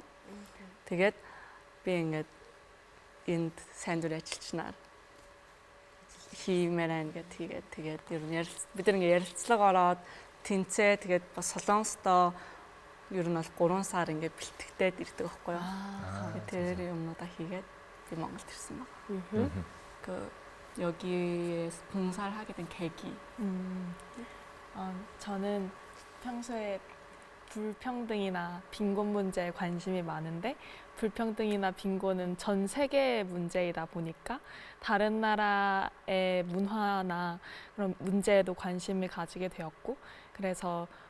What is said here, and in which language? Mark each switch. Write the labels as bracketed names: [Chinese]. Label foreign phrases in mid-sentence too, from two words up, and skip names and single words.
[Mongolian] Тэгээд би ингээд энд сайн дурын ажилчнаар хиймээр байна гэд тэгээд ер нь бид нар ингээ ярилцлага ороод тэнцээ тэгээд бас Солонгостоо ер нь бол 3 сар ингээ бэлтгэдэг ирдэг байхгүй юу. Тэгээд тэр юмнуудаа хийгээд би Монголд ирсэн байна. [Korean] 여기에 봉사를 하게 된 계기. 저는 평소에 불평등이나 빈곤 문제에 관심이 많은데 불평등이나 빈곤은 전 세계의 문제이다 보니까 다른 나라의 문화나 그런 문제에도 관심을 가지게 되었고 그래서